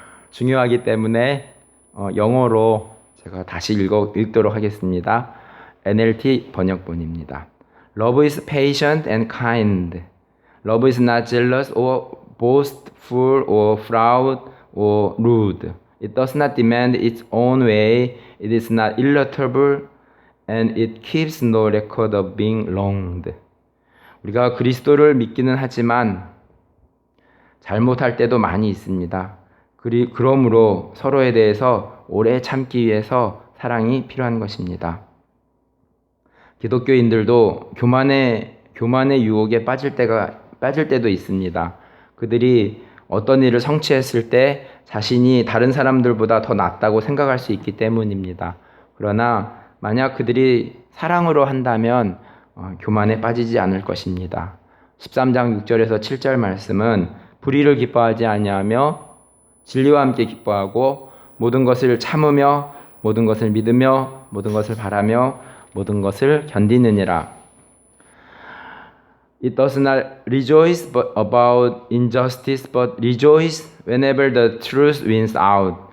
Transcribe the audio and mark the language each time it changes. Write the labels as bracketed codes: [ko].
[ko] 중요하기 때문에 영어로 제가 다시 읽도록 하겠습니다. NLT 번역본입니다. [en] Love is patient and kind. Love is not jealous or boastful or proud or rude. It does not demand its own way. It is not irritable and it keeps no record of being wronged. [ko] 우리가 그리스도를 믿기는 하지만 잘못할 때도 많이 있습니다. 그러므로 서로에 대해서 오래 참기 위해서 사랑이 필요한 것입니다. 기독교인들도 교만의 유혹에 빠질 때도 있습니다. 그들이 어떤 일을 성취했을 때 자신이 다른 사람들보다 더 낫다고 생각할 수 있기 때문입니다. 그러나 만약 그들이 사랑으로 한다면 교만에 빠지지 않을 것입니다. 13장 6절에서 7절 말씀은 불의를 기뻐하지 아니하며 진리와 함께 기뻐하고 모든 것을 참으며 모든 것을 믿으며 모든 것을 바라며 모든 것을 견디느니라. [en] It does not rejoice about injustice, but rejoice whenever the truth wins out.